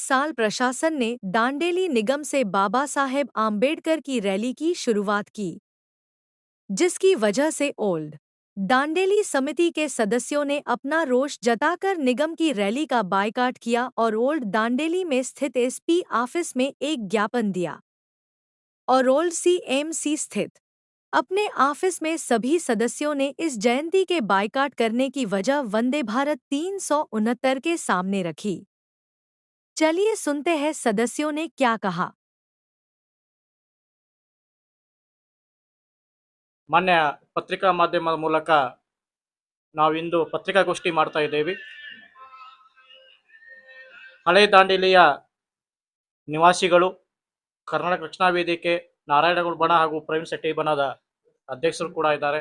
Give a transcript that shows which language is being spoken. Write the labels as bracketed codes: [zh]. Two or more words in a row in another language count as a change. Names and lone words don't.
[hi] साल प्रशासन ने दांडेली निगम से बाबा साहेब आम्बेडकर की रैली की शुरुआत की, जिसकी वजह से ओल्ड दांडेली समिति के सदस्यों ने अपना रोष जताकर निगम की रैली का बायकॉट किया और ओल्ड दांडेली में स्थित [en] SP office [hi] में एक ज्ञापन दिया और ओल्ड सीएमसी स्थित अपने ऑफिस में सभी सदस्यों ने इस जयंती के बायकॉट करने की वजह वंदे भारत 369 के सामने रखी। चलिए सुनते हैं सदस्यों ने क्या कहा। [kn] ಮಾನ್ಯ ಪತ್ರಿಕಾ ಮಾಧ್ಯಮದ ಮೂಲಕ ನಾವಿಂದು ಪತ್ರಿಕಾಗೋಷ್ಠಿ ಮಾಡ್ತಾ ಇದ್ದೇವೆ. ಹಳೆ ದಾಂಡೇಲಿಯ ನಿವಾಸಿಗಳು, ಕರ್ನಾಟಕ ರಕ್ಷಣಾ ವೇದಿಕೆ, ನಾರಾಯಣಗೌಡ ಬಣ ಹಾಗೂ ಪ್ರವೀಣ್ ಶೆಟ್ಟಿ ಬಣದ ಅಧ್ಯಕ್ಷರು ಕೂಡ ಇದ್ದಾರೆ.